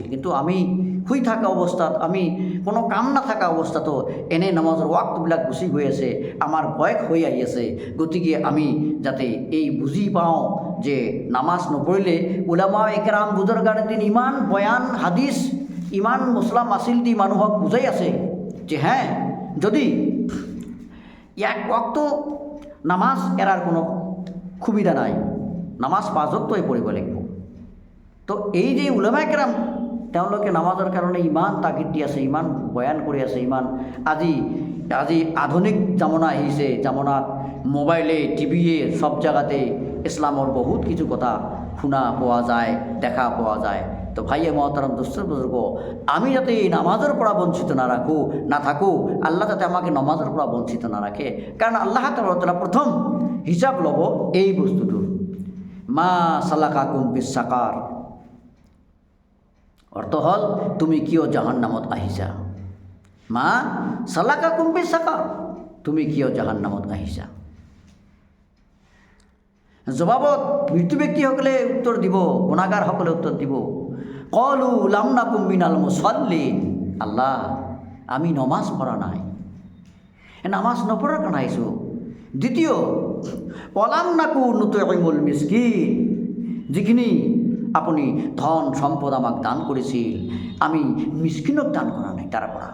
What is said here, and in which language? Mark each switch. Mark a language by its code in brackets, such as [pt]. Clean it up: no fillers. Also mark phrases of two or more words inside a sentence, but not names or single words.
[as] কিন্তু আমি শুই থকা অৱস্থাত, আমি কোনো কাম নাথাকা অৱস্থাতো এনে নামাজৰ ৱাক্তবিলাক গুচি গৈ আছে, আমাৰ বয়স হৈ আহি আছে। গতিকে আমি যাতে এই বুজি পাওঁ যে নামাজ নপঢ়িলে উলামা একৰাম বুজুৰ্গানে দিন ইমান বয়ান হাদিছ, ইমান মছলা মাছিল দি মানুহক বুজাই আছে যে হ্যাঁ, যদি 1 ওয়াক্ত নামাজ এৰাৰ কোনো সুবিধা নাই, নামাজ 5 ওয়াক্তই পঢ়িব লাগিব। তো এই যে উলামা একৰাম তেওঁলোকে নামাজৰ কাৰণে ইমান তাগিদ দি আছে, ইমান বয়ান কৰি আছে, ইমান আজি আধুনিক জামানা আহিছে। জামানাত মোবাইলে, টিভিয়ে সব জায়গাতে ইসলামৰ বহুত কিছু কথা শুনা পোৱা যায়, দেখা পোৱা যায়। তো ভাইয়ে মহতরম দোস্তৰ বুজুর্গ, আমি যাতে এই নামাজের পৰা বঞ্চিত না থাকোঁ, আল্লাহ যাতে আমাকে নামাজের পৰা বঞ্চিত না রাখে। কারণ আল্লাহ তাআলা প্রথম হিসাব লব এই বস্তুটোর, [ar] ما سلككم في سقر, [as] অর্থ হল তুমি কিয় জাহান্নামত আহিছা। [ar] ما سلككم في سقر, [as] তুমি কিয় জাহান্নামত আহিছা। জবাবত মৃত্যু ব্যক্তিসকলে উত্তৰ দিব, গুণাগাৰসকলে উত্তৰ দিব, [ar] قالوا لم نك من المصلين, [as] আল্লাহ আমি নমাজ পঢ়া নাই, নামাজ নপঢ়াৰ কাৰণে আহিছোঁ। দ্বিতীয়, [ar] ولم نك نطعم المسكين, [as] যিখিনি আপুনি ধন সম্পদ আমাক দান কৰিছিল আমি মিসকিনক দান কৰা নাই তাৰ পৰা।